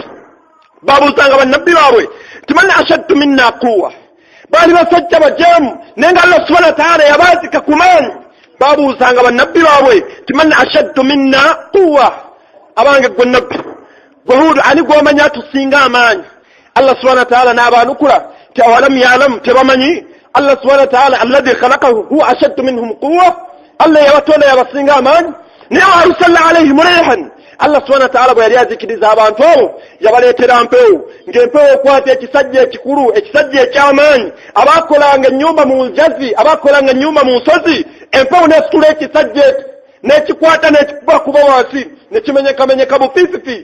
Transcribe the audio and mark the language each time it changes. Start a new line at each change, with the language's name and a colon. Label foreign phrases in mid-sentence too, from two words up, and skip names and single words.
Ganda: Babuuzanga bannabbi baabwe timanyi
Arabic: أشد منا قوة.
Ganda: Baali basajja bajeemu naye nga Allah
Arabic: سبحانه وتعالى
Ganda: yabaazika ku maanyi. Babuuzanga bannabbi baabwe timanyi
Arabic: أشد منا قوة.
Ganda: Abange gwe nabbi gwe Huudu ani gw'omanyi atusinga amaanyi? Allah
Arabic: سبحانه وتعالى
Ganda: n'abaanukula ti
Arabic: أولم يعلم,
Ganda: tebamanyi Allah
Arabic: سبحانه وتعالى الذي خلقه هو أشد منهم قوة.
Ganda: Allah yabatonda yabasinga amaanyi.
Arabic: Naye وأرسل عليهم ريحا.
Ganda: Allah
Arabic: سبحانه وتعالى
Ganda: bwe yali azikiriza abantu abo yabaleetera mpewo, ng'empewo ekwata ekisajja ekikulu, ekisajja eky'amaanyi. Abaakolanga ennyumba mu njazi, abaakolanga ennyumba mu nsozi, empewo n'esitula ekisajja n'ekikwata n'ekikubakuba wansi nekimenyekamenyeka bufiififi.